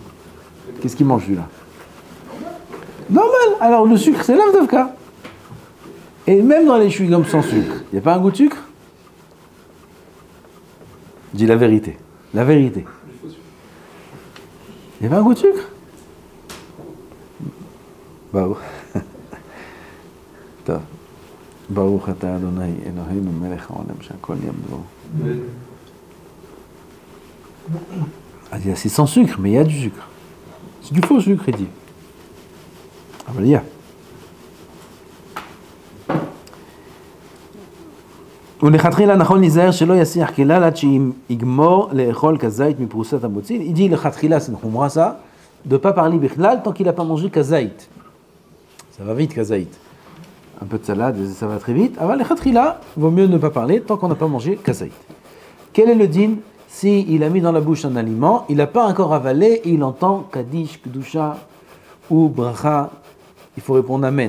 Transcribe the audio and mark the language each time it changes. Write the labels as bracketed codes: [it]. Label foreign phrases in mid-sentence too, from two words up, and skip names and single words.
[fr] Qu'est-ce qu'il mange celui-là? Normal. Alors le sucre, c'est l'avdavka. Et même dans les chewing-gums sans sucre, il n'y a pas un goût de sucre? Je dis la vérité. La vérité. Il n'y a pas un goût de sucre? Baruch. [he] ברוך אתה ה' אלוהינו מלך העולם שהכל נהיה בדברו. [fr] C'est sans sucre, mais il y a du sucre. C'est du faux sucre, il dit. Ah ben il y a. [he] ולכתחילה נכון להיזהר שלא יסיח כלל עד שיגמור לאכול כזית מפרוסת המוציא. [fr] Il dit לכתחילה, c'est une khumra ça, de ne pas parler בכלל tant qu'il n'a pas mangé kazait. Ça va vite kazait. Un peu de salade, ça va très vite. Alors לכתחילה, vaut mieux ne pas parler tant qu'on n'a pas mangé kazait. Quel est le din si il a mis dans la bouche un aliment, il n'a pas encore avalé et il entend Kaddish, Kedusha ou Bracha, il faut répondre Amen.